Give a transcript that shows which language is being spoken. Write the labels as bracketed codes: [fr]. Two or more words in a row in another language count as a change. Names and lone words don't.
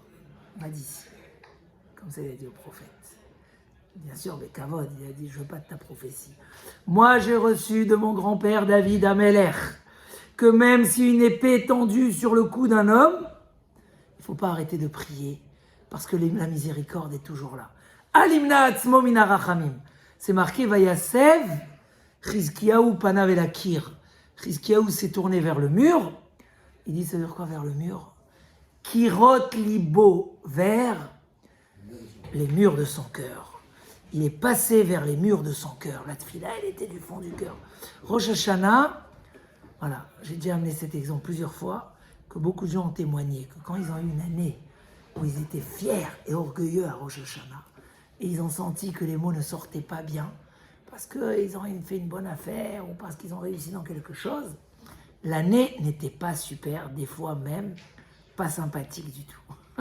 [fr] M'a dit, comme ça il a dit au prophète. Bien sûr, mais Kavod, il a dit, je ne veux pas de ta prophétie. Moi, j'ai reçu de mon grand-père David Amelech que même si une épée est tendue sur le cou d'un homme, il ne faut pas arrêter de prier parce que la miséricorde est toujours là. [he] אל ימנע עצמו מן הרחמים. [fr] C'est marqué, [he] ויסב, חזקיהו פניו אל הקיר. [fr] Chizkiyahu s'est tourné vers le mur. Il dit, ça veut dire quoi vers le mur? [he] קירות לבו, [fr] vers les murs de son cœur. Il est passé vers les murs de son cœur. La tfila, elle était du fond du cœur. Rosh Hashanah, voilà, j'ai déjà amené cet exemple plusieurs fois, que beaucoup de gens ont témoigné, que quand ils ont eu une année où ils étaient fiers et orgueilleux à Rosh Hashanah, et ils ont senti que les mots ne sortaient pas bien, parce qu'ils ont fait une bonne affaire, ou parce qu'ils ont réussi dans quelque chose, l'année n'était pas super, des fois même pas sympathique du tout.